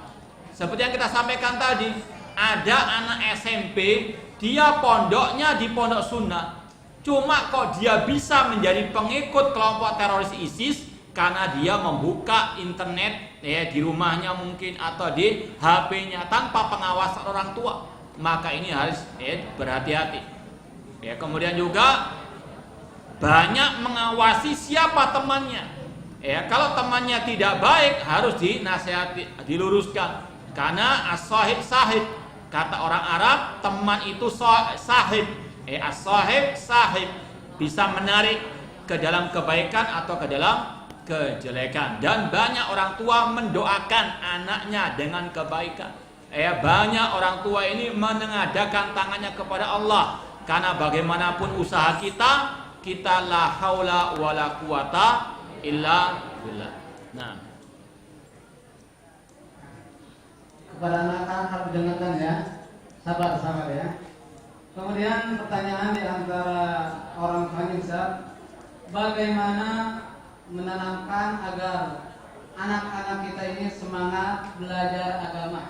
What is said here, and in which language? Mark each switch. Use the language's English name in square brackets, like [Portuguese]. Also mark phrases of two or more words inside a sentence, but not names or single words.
[Indonesian] Seperti yang kita sampaikan tadi, ada anak SMP, dia pondoknya di pondok sunnah, cuma kok dia bisa menjadi pengikut kelompok teroris ISIS karena dia membuka internet di rumahnya mungkin atau di HP-nya tanpa pengawasan orang tua. Maka ini harus berhati-hati. Kemudian juga banyak mengawasi siapa temannya. Kalau temannya tidak baik harus dinasihati, diluruskan. Karena [Arabic] as-sahib sahib, [Indonesian] kata orang Arab, teman itu sahib. [Arabic] As-sahib sahib, [Indonesian] bisa menarik ke dalam kebaikan atau ke dalam kejelekan. Dan banyak orang tua mendoakan anaknya dengan kebaikan. Banyak orang tua ini menengadakan tangannya kepada Allah. Karena bagaimanapun usaha kita [Arabic] la haula wala quwata illa billah. [Indonesian] Nah, kepada anak-anak harus dengarkan ya, sabar ya. Kemudian pertanyaan di antara orang tuanya, bagaimana menanamkan agar anak-anak kita ini semangat belajar agama?